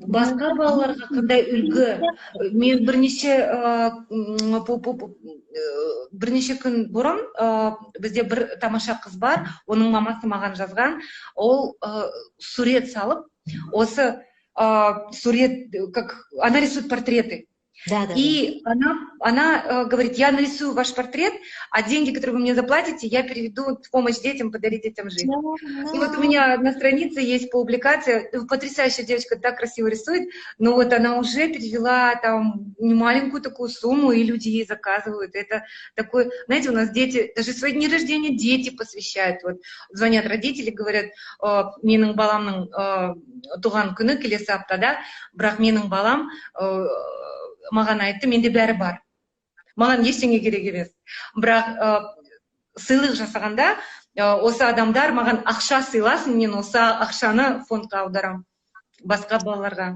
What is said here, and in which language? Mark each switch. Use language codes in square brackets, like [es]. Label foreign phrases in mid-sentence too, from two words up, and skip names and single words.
[kk] Басқа балаларға қандай үлгі? Мен бірнеше күн бұрын бізде бір тамаша қыз бар, оның мамасы маған жазған, ол сурет салып, осы сурет, [ru] как она рисует портреты. Да. И она говорит: я нарисую ваш портрет, а деньги, которые вы мне заплатите, я переведу в помощь детям, подарить детям жизнь. И вот у меня на странице есть публикация, потрясающая девочка, так красиво рисует, но вот она уже перевела там немаленькую такую сумму, и люди ей заказывают. Это такой, знаете, у нас дети, даже свои дни рождения дети посвящают. Вот звонят родители, говорят: [kk] менің баламның туған күні келесі аптада, бірақ менің балам маған айтты, менде бәрі бар. Маған ештеңе керек емес. Бірақ сыйлық жасағанда осы адамдар маған ақша сыйласын, мен осы ақшаны фондқа аударам, басқа балаларға.